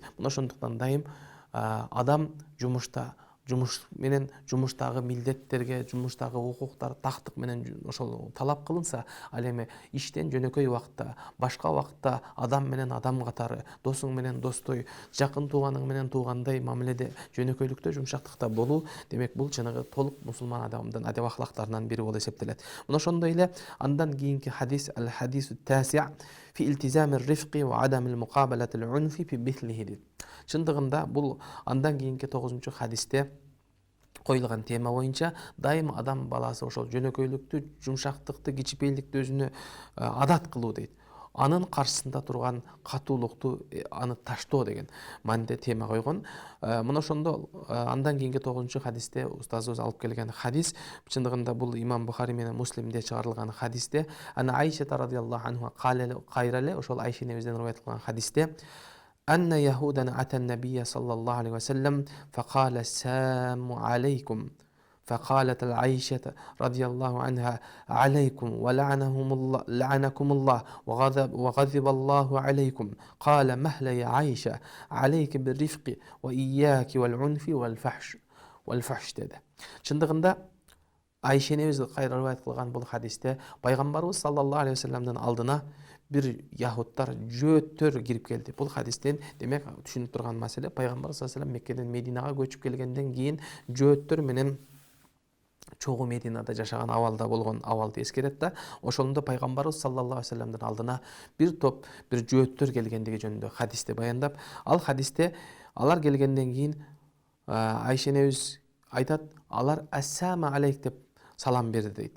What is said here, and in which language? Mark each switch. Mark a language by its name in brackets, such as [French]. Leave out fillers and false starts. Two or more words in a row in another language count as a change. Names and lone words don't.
[Kyrgyz] Мына ошондуктан дайым адам жумуш менен, жумуштагы милдеттерге, жумуштагы укуктар, тактык менен ошол талап кылынса, ал эми иштен жөнөкөй убакытта, башка убакытта адам менен адам катары, досуң менен достой, жакын тууганың менен туугандай мамиледе, жөнөкөйлүктө, жумшактыкта болуу, демек бул чыныгы толук мусулман адамдын адеп ахлактарынан бири болуп эсептелет. Мына ошондой эле андан кийинки хадис [Arabic] الحديث التاسع' في التزام الرفق وعدم المقابلة العنف في مثله дейт. [Kyrgyz] Чындыгында бул андан кийинки 9-хадисте коюлган тема боюнча дайым адам баласы ошол жөнөкөйлүктү, жумшактыкты, кичипейилдикти өзүнө адат кылуу дейт. Анын каршысында турган катуулукту аны таштоо деген мааниде тема койгон. Мына ошондо андан кийинки 9-хадисте устазыбыз алып келген хадис, чындыгында бул имам Бухари менен Муслимде чыгарылган хадисте, ана Айша радиаллаху анха кайрале ошол Айша небизден риваят кылган хадисте [Arabic] أن يهودا أتى النبي صلى الله عليه وسلم فقال السلام عليكم فقالت العائشة رضي الله عنها عليكم ولعنهم الله لعنكم الله وغضب الله عليكم قال مهلا يا عائشة عليك بالرفق وإياك والعنف والفحش dedi. [Kyrgyz] Чындыгында Айша небиз кайра риваят кылган бул хадисте пайгамбарыбыз [Arabic] صلى الله عليه وسلم [Kyrgyz] алдына бир яһуттар, жөөттөр кирип келди. Бул хадистен демек түшүнүп турган маселе пайгамбар [Arabic] صلى الله عليه وسلم [Kyrgyz] Меккеден Мединага көчүп келгенден кийин жөөттөр менен чогуу Мединада жашаган абалда болгон абалды эскерет да, ошондо пайгамбарыбыз [Arabic] صلى الله عليه وسلم [Kyrgyz] алдына бир топ бир жөөттөр келгендиги жөнүндө хадисте баяндап, ал хадисте алар келгенден кийин Айша небиз айтат, алар [Arabic] السلام عليك [Kyrgyz] деп салам берди дейт.